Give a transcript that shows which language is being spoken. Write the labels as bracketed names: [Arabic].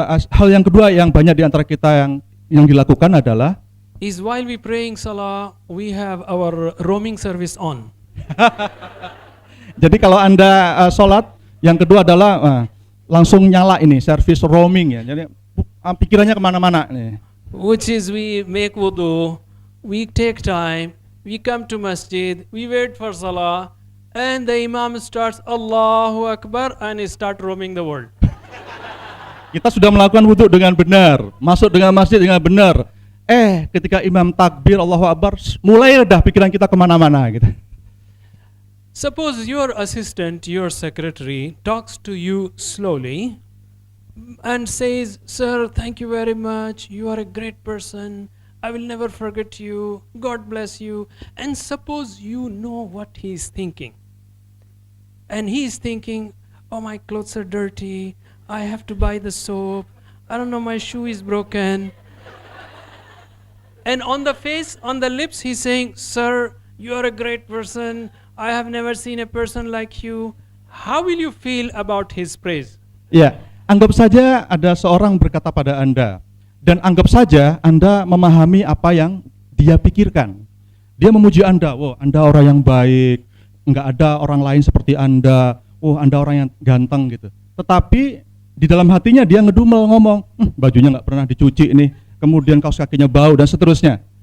[Indonesian] hal yang kedua yang banyak di antara kita yang dilakukan adalah [English] is while we praying salah, we have our roaming service on. [Indonesian] Jadi kalau Anda sholat, yang kedua adalah langsung nyala ini service roaming ya. Jadi pikirannya kemana-mana nih. [English] Which is we make wudu, we take time, we come to masjid, we wait for salah, and the imam starts Allahu Akbar and he start roaming the world. [Indonesian] Kita sudah melakukan wudhu dengan benar, masuk dengan masjid dengan benar. Ketika imam takbir Allahu Akbar, mulai dah pikiran kita kemana-mana gitu. [English] Suppose your assistant, your secretary talks to you slowly and says, sir, thank you very much, you are a great person, I will never forget you, God bless you. And suppose you know what he is thinking. And he is thinking, oh, my clothes are dirty, I have to buy the soap, I don't know, my shoe is broken. And on the face, on the lips, he's saying, sir, you are a great person, I have never seen a person like you. How will you feel about his praise? [Indonesian] Ya, anggap saja ada seorang berkata pada Anda, dan anggap saja Anda memahami apa yang dia pikirkan. Dia memuji Anda, Anda orang yang baik, enggak ada orang lain seperti Anda, Anda orang yang ganteng gitu. Tetapi di dalam hatinya dia ngedumel ngomong, bajunya nggak pernah dicuci nih, kemudian kaos kakinya bau dan seterusnya.